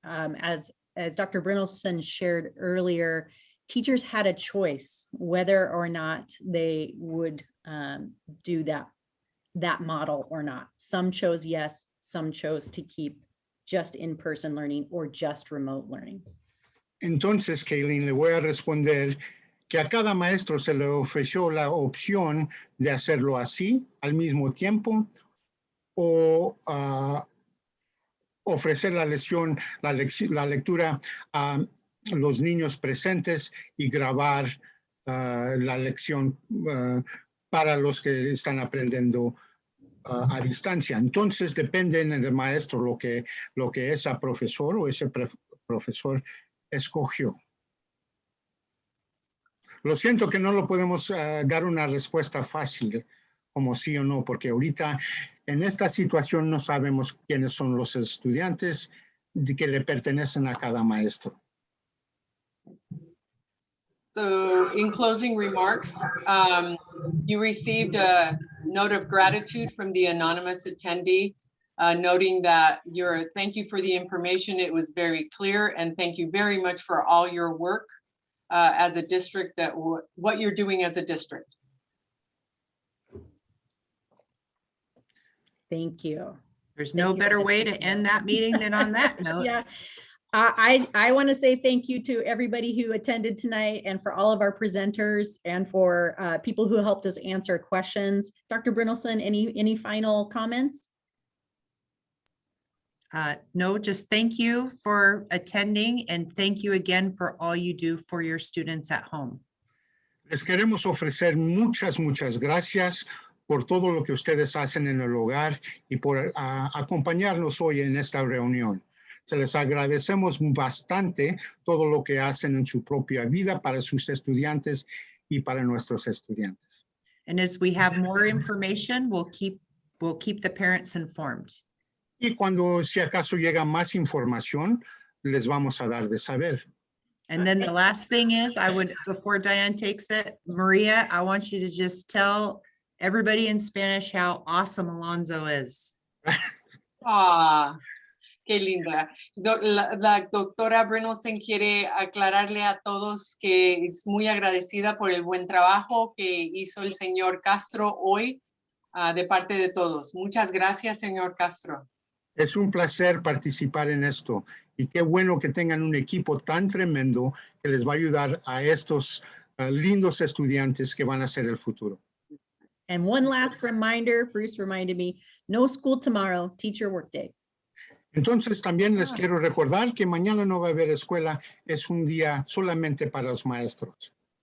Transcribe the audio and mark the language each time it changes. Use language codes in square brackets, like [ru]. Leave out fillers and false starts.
[en] As Dr. Brynelson shared earlier, teachers had a choice whether or not they would do that model or not. Some chose yes, some chose to keep just in-person learning or just remote learning. [es] Entonces, Kayleen, le voy a responder que a cada maestro se le ofreció la opción de hacerlo así al mismo tiempo o ofrecer la lectura a los niños presentes y grabar la lección para los que están aprendiendo a distancia. Entonces depende del maestro lo que ese profesor o ese profesor escogió. Lo siento que no lo podemos dar una respuesta fácil como sí o no, porque ahorita en esta situación no sabemos quiénes son los estudiantes que le pertenecen a cada maestro. [en] So in closing remarks, you received a note of gratitude from the anonymous attendee, noting that thank you for the information. It was very clear, and thank you very much for all your work as a district, what you're doing as a district. Thank you. There's no better way to end that meeting than on that note. Yeah. I want to say thank you to everybody who attended tonight and for all of our presenters and for people who helped us answer questions. Dr. Brynolfsson, any final comments? No, just thank you for attending and thank you again for all you do for your students at home. [es] Les queremos ofrecer muchas gracias por todo lo que ustedes hacen en el hogar y por acompañarnos hoy en esta reunión. Se les agradecemos bastante todo lo que hacen en su propia vida para sus estudiantes y para nuestros estudiantes. [en] And as we have more information, we'll keep the parents informed. [es] Y cuando si acaso llega más información, les vamos a dar de saber. [en] And then the last thing is, before Diane takes it, Maria, I want you to just tell everybody in Spanish how awesome Alonzo is. [es] Qué linda. La doctora Brynolfsson quiere aclararle a todos que es muy agradecida por el buen trabajo que hizo el señor Castro hoy de parte de todos. Muchas gracias, señor Castro. Es un placer participar en esto y qué bueno que tengan un equipo tan tremendo que les va a ayudar a estos lindos estudiantes que van a ser el futuro. [en] And one last reminder, Bruce reminded me, no school tomorrow, teacher workday. [es] Entonces también les quiero recordar que mañana no va a haber escuela, es un día solamente para los maestros.